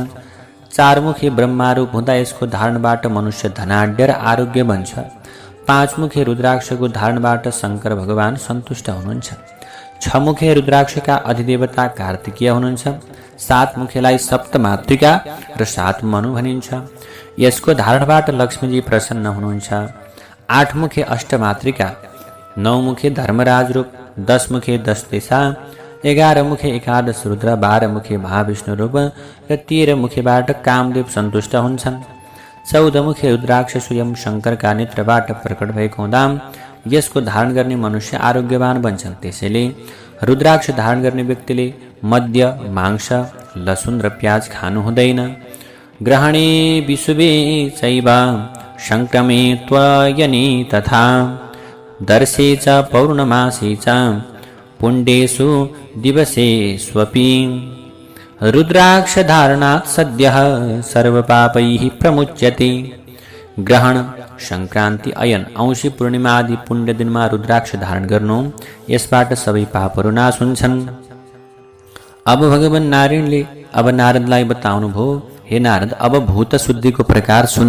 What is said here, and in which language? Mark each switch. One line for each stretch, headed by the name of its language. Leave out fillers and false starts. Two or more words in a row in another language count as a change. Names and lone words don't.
Nepali: चारमुखे ब्रह्मा रूप हुँदा यसको धारणबाट मनुष्य धनाढ्य र आरोग्य बन्छ। पाँचमुखे रुद्राक्षको धारणबाट शङ्कर भगवान सन्तुष्ट हुनुहुन्छ। छमुखे रुद्राक्षका अधिदेवता कार्तिकेय हुनुहुन्छ। सातमुखेलाई सप्तमातृका र सातमनु भनिन्छ। यसको धारणबाट लक्ष्मीजी प्रसन्न हुनुहुन्छ। आठमुखे अष्टमातृका, नौमुखे धर्मराज रूप, 10 मुखे 10 दिशा, 11 मुखे एकादश रुद्र, 12 मुखे महाविष्णु रूप र 13 मुखेबाट कामदेव सन्तुष्ट हुन्छन्। 14 मुखे रुद्राक्ष स्वयं शङ्करका नेत्रबाट प्रकट भएको हुँदा यसको धारण गर्ने मनुष्य आरोग्यवान बन्छन्। त्यसैले रुद्राक्ष धारण गर्ने व्यक्तिले मद्य, मांस, लसुन र प्याज खानु हुँदैन।
Sanskrit: ग्रहणे विशुभे चैव संक्रमे त्वयने तथा दर्शे च पौर्णमासे च पुण्डेषु दिवसेष्वपि रुद्राक्ष धारणात् सद्यः सर्वपापैः प्रमुच्यते।
Nepali: ग्रहण, संक्रान्ति, अयन, औँसी पूर्णिमा आदि पुण्य दिनमा रुद्राक्ष धारण गर्नु, यसबाट सबै पापहरू नाश हुन्छन्। अब भगवान नारायणले अब नारदलाई बताउनु भयो, हे नारद, अब भूत शुद्धिको प्रकार सुन।